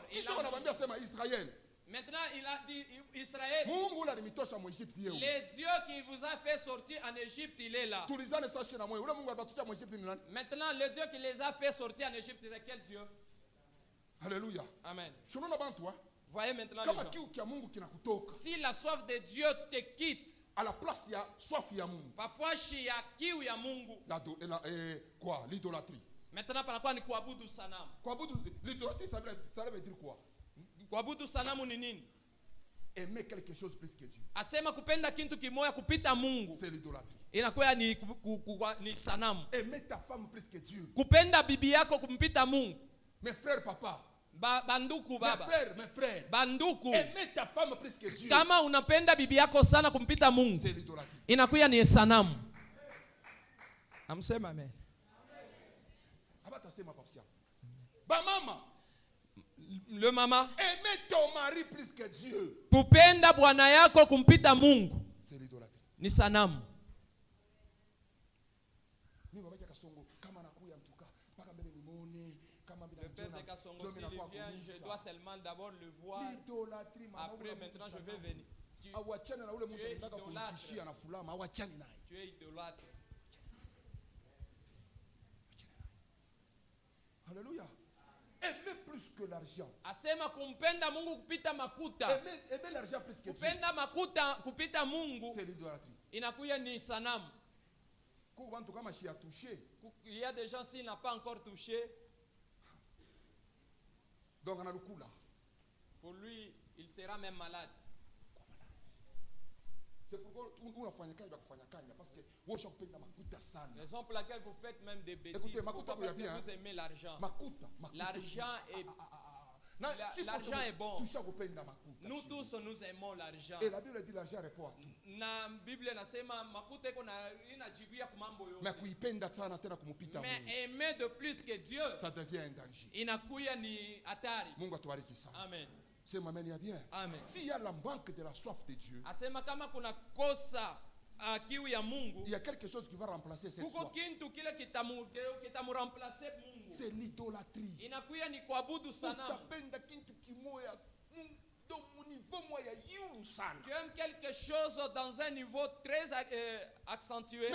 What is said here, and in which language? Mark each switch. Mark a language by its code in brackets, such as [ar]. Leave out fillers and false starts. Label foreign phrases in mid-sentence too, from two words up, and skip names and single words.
[fr] Maintenant, il a dit Israël, le Dieu qui vous a fait sortir en Égypte, il est là. Maintenant, le Dieu qui les a fait sortir en Égypte, c'est quel Dieu? Alléluia. Amen. Voyez maintenant les gens. Si la soif de Dieu te quitte, à la place il y a soif [sw] ya Mungu. [fr] Parfois il y a [sw] kiu ya Mungu. [fr] Quoi? L'idolâtrie. Maintenant par quoi [sw] ni kuabudu sanamu? [fr] L'idolâtrie ça veut dire quoi? [sw] Kuabudu sanamu ni nini? [fr] Aimer quelque chose plus que Dieu. [sw] Asema kupenda kintu kimoya kupita Mungu. [fr] C'est l'idolâtrie. [sw] Inakuwa ni sanamu. [fr] Aimer ta femme plus que Dieu. [sw] Kupenda bibi yako kumpita Mungu. [fr] Mes frères, papa. [sw] Banduku baba. [fr] Mes frères. [sw] Banduku. [fr] Aimer ta femme plus que Dieu. [sw] Kama unapenda bibi yako sana kumpita Mungu. [fr] C'est l'idolâtrie. [sw] Inakuwa ni sanamu. Amsema amen. Abatasema papsia. Ba mama. [fr] Le mama. Aimer ton mari plus que Dieu. [sw] Kupenda bwana yako kumpita Mungu. [fr] C'est l'idolâtrie. [sw] Ni sanamu. [fr] Le père de Kasongo, s'il vient, je dois seulement d'abord le voir. Après, maintenant, je vais venir. Tu es idolâtre. Alléluia. Aimer plus que l'argent. [sw] Asema kumpenda Mungu kupita makuta. [fr] Aimer l'argent plus que Dieu. [sw] Kupenda makuta kupita Mungu. [fr] C'est l'idolâtrie. [sw] Inakuya ni sanamu. [fr] Il y a des gens s'il n'a pas encore touché. Donc on a le coup là. Pour lui, il sera même malade. C'est pourquoi on a fait parce que raison pour laquelle vous faites même des bêtises. Écoutez, pourquoi? Parce que vous aimez l'argent. L'argent est bon. Nous tous nous aimons l'argent. Et la Bible dit l'argent répond à tout. [sw] Na Bible nasema makuta iko na inajibia kwa mambo yote. [fr] Mais aimer de plus que Dieu, ça devient un danger. [sw] Inakuya ni hatari. Mungu atubariki sana. Amen. [fr] C'est m'amène bien. Amen. S'il y a la manque de la soif de Dieu, [sw] asema kama kuna kosa [fr] il y a quelque chose qui va remplacer cette soif. C'est l'idolâtrie. Tu aimes quelque chose dans un niveau très accentué.